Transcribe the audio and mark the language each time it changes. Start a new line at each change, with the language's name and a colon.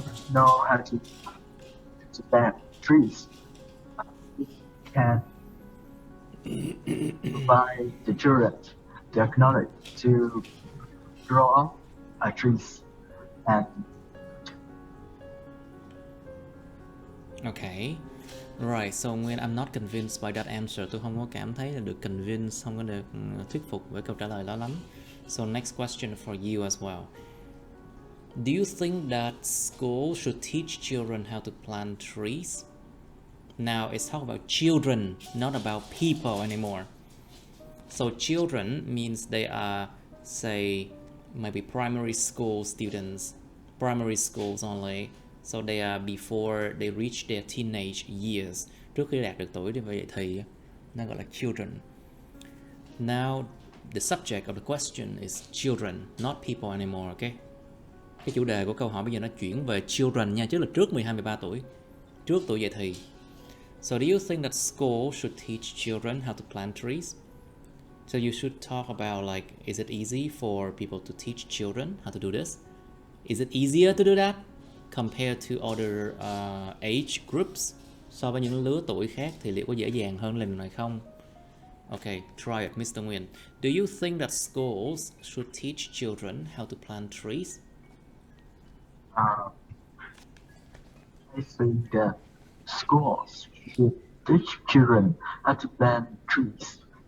English: know how to plant trees. It can provide the children the knowledge to grow up trees and Okay. Right, so when I'm not convinced by that answer,
Vietnamese: tôi không có cảm thấy là được convince, không có được thuyết phục với câu trả lời đó lắm.
English: So next question for you as well. Do you think that school should teach children how to plant trees? Now it's talking about children, not about people anymore. So children means they are, say, maybe primary school students, primary schools only. So they are before they reach their teenage years.
Vietnamese: Trước khi đạt được tuổi đi vậy thì nó gọi là children.
English: Now the subject of the question is children, not people anymore, okay?
Vietnamese: Cái chủ đề của câu hỏi bây giờ nó chuyển về children nha, chứ là trước 12 13 tuổi, trước tuổi dậy thì.
English: So do you think that school should teach children how to plant trees? So you should talk about like, is it easy for people to teach children how to do this? Is it easier to do that compared to other age groups?
Vietnamese: So với những lứa tuổi khác thì liệu có dễ dàng hơn lần này không?
English: Okay, try it, Mr. Nguyen. Do you think that schools should teach children how to plant trees? I think that schools should teach children how to plant trees.